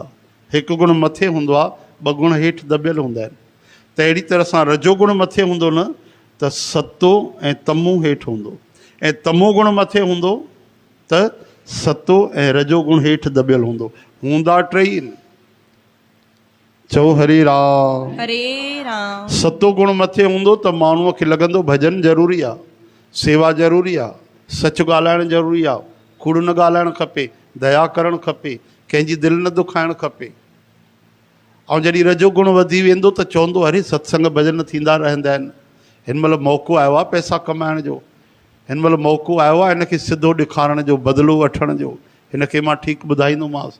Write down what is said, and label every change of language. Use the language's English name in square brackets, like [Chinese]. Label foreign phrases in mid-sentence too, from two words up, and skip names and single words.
[Sindhi] हिकु गुण मथे हूंदो आहे, ॿ गुण हेठि दॿियल हूंदा आहिनि। त अहिड़ी तरह सां रजो गुण मथे हूंदो न त सतो ऐं तमो हेठि हूंदो, ऐं तमो गुण मथे हूंदो त सतो ऐं रजो गुण हेठि दॿियल हूंदो। हूंदा टई आहिनि। चओ हरे राम। हरे राम। सतो गुण मथे हूंदो त माण्हूअ खे लॻंदो भॼन ज़रूरी आहे, सेवा ज़रूरी आहे, सच ॻाल्हाइणु ज़रूरी आहे, कूड़ न ॻाल्हाइणु खपे, दया करणु खपे, कंहिंजी दिलि न दुखाइणु खपे। ऐं जॾहिं रजो गुण वधी वेंदो त चवंदो अरे सत्संग भॼन थींदा रहंदा आहिनि, हिन महिल मौक़ो आयो आहे पैसा कमाइण जो, हिन महिल मौक़ो आयो आहे हिनखे सिधो ॾेखारण जो, बदिलो वठण जो, हिनखे मां ठीकु ॿुधाईंदोमांसि।